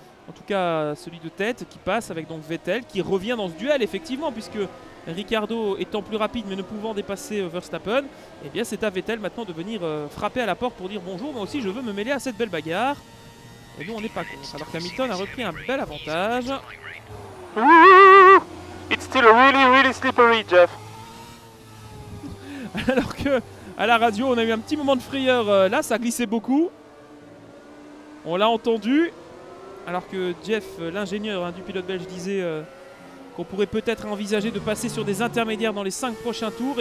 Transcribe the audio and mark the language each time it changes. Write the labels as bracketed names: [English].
[French] En tout cas, celui de tête qui passe avec donc Vettel qui revient dans ce duel, effectivement, puisque Ricciardo étant plus rapide mais ne pouvant dépasser Verstappen, eh bien c'est à Vettel maintenant de venir frapper à la porte pour dire bonjour, moi aussi je veux me mêler à cette belle bagarre. Et nous on n'est pas contre, alors qu'Hamilton a repris un bel avantage. [English] It's still really slippery, Jeff. [French] Alors que à la radio on a eu un petit moment de frayeur, là ça glissait beaucoup. On l'a entendu. Alors que Jeff, l'ingénieur du pilote belge, disait qu'on pourrait peut-être envisager de passer sur des intermédiaires dans les 5 prochains tours.